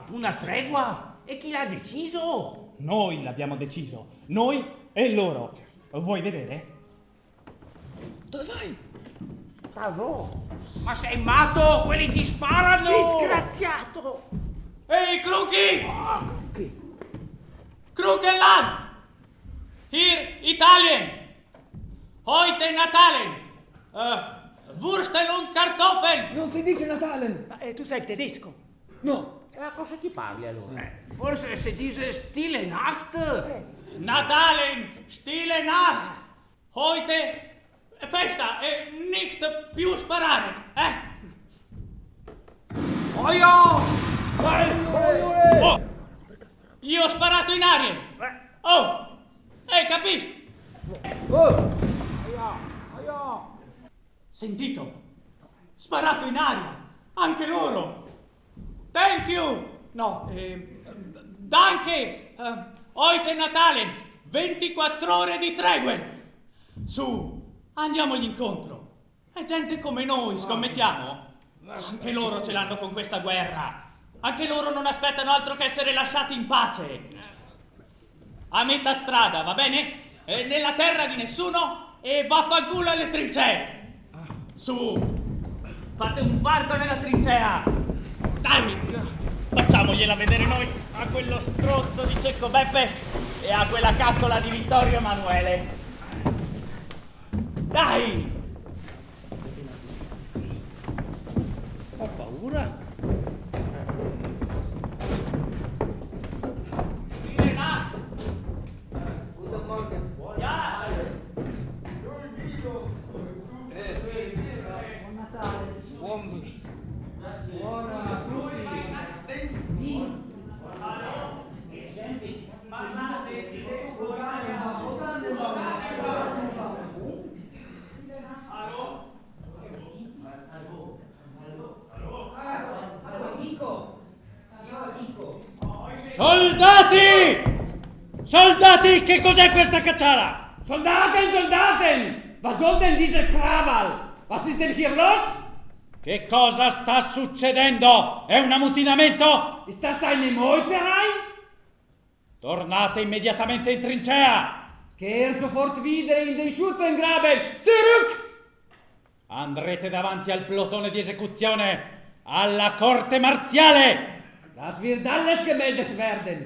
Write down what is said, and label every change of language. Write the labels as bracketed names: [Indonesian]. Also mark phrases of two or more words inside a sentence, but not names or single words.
[Italian] Una tregua? E chi l'ha deciso? Noi l'abbiamo deciso. Noi e loro. Vuoi vedere? Dove vai? Caso. Ma sei matto? Quelli ti sparano! Disgraziato! Ehi, [German] Kruki! Krukenland! Hier Italien! Heute Natalen! Würstel und Kartoffeln! [Italian] Non si dice Natale! Ma tu sei tedesco? No! A cosa ti parli allora? Forse si dice Stille Nacht? [German] Natalen, Stille Nacht! Heute festa e nicht più sparare, Oh ja! [Italian] Oh! Io ho sparato in aria! Oh! Capisci? Sentito? Sparato in aria! Anche loro! [English] Thank you! No, [Italian] danke! Heute Natale! 24 ore di tregue! Su, andiamogli incontro! È gente come noi, scommettiamo? Anche loro ce l'hanno con questa guerra! Anche loro non aspettano altro che essere lasciati in pace! A metà strada, va bene? Nella terra di nessuno e vaffanculo alle trincee! Su! Fate un varco nella trincea! Dai! Facciamogliela vedere noi a quello strozzo di Cecco Beppe e a quella caccola di Vittorio Emanuele! Dai! Ho paura. [German] Stille Nacht! Guten Morgen. Ja! [Italian] Buon Natale. Buona a tutti. Parlate tedesco, Soldati! Soldati, che cos'è questa cacciara? [German] Soldaten! Was soll denn dieser Krawall? Was ist denn hier los? [Italian] Che cosa sta succedendo? È un ammutinamento? [German] Ist das eine Meuterei? [Italian] Tornate immediatamente in trincea! [German] Kehr sofort wieder in den Schützengraben! Zurück! [Italian] Andrete davanti al plotone di esecuzione, alla corte marziale! [German] Das wird alles gemeldet werden.